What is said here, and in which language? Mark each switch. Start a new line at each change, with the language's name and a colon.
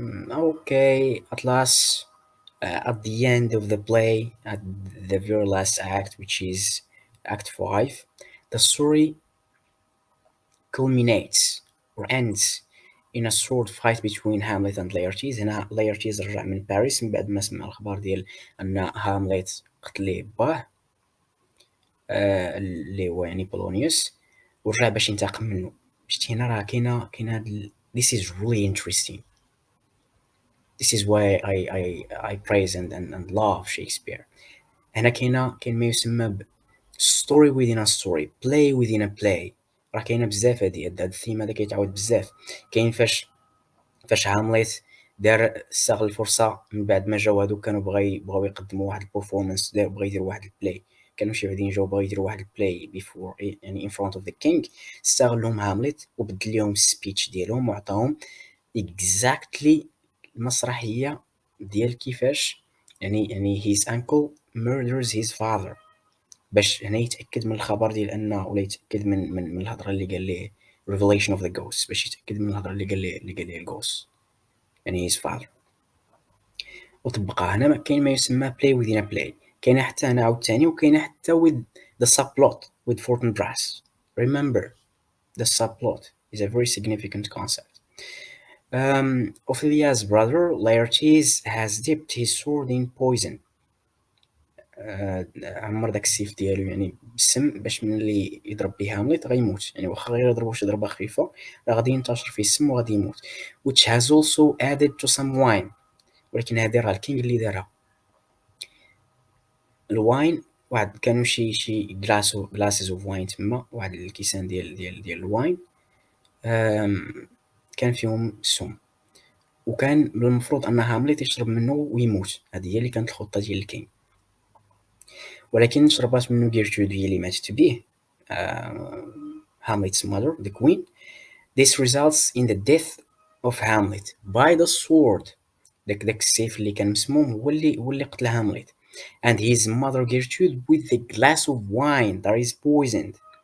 English: Okay, at last, at the end of the play, at the very last act, which is Act 5, the story culminates or ends in a sword fight between Hamlet and Laertes.
Arabic: هنا Laertes رجع من باريس من بعد ما سمع الأخبار ديال أن هامليت قتل ليه باه، اللي هو يعني بولونيوس، ورجع باش ينتقم منه. شتي هنا راه كاينة
English: this is really interesting. This is why I praise and love Shakespeare.
Arabic: هنا كاين ما يسمى ب
English: story within a story, play within a play.
Arabic: راه كاينه بزاف هاد الثيم هذا كيتعاود بزاف. كاين فاش هامليت استغل الفرصه من بعد ما جاو هادوك كانوا بغاو يقدموا واحد البرفورمانس، بغا يدير واحد البلاي، كانوا شي بعدين جاو بغاو يديروا واحد البلاي بيفور يعني
English: in front of the king.
Arabic: استغلهم هامليت وبدل لهم السبيتش ديالهم وعطاهم exactly المسرحيه ديال كيفاش يعني
English: his uncle murders his father،
Arabic: باش هنا يتاكد من الخبر ديال انه ولا يتاكد من الهضره اللي قال ليه
English: revelation of the ghost،
Arabic: باش يتاكد من الهضره اللي قال ليه الجوست يعني his father. وطبقها هنا كاين ما يسمى play within a play. كاينه حتى هنا عاوتاني، وكاينه حتى
English: with the subplot with Fortinbras. Remember, the subplot is a very significant concept. Ophelia's brother Laertes has dipped his sword in poison.
Arabic: عمر داك السيف ديالو يعني بالسم باش ملي يضرب به هامليت غيموت، يعني واخا غير يضربو شي ضربه خفيفه راه غادي ينتشر فيه السم وغادي يموت.
English: which has also added to some wine.
Arabic: ولكن هذه راه الكينغ اللي دارها. الواين واحد كانوا شي
English: glasses of wine
Arabic: تما، واحد الكيسان ديال الواين كان فيهم السم، وكان من المفروض ان هامليت يشرب منه ويموت. هذه هي اللي كانت الخطه ديال الكينغ، ولكن شربات منه جيرترود هي اللي ماتت به،
English: Hamlet's mother, the queen. This results in the death of Hamlet by the sword.
Arabic: داك السيف اللي كان مسموم هو اللي قتل هامليت.
English: And his mother Gertrude with the glass of wine that is poisoned.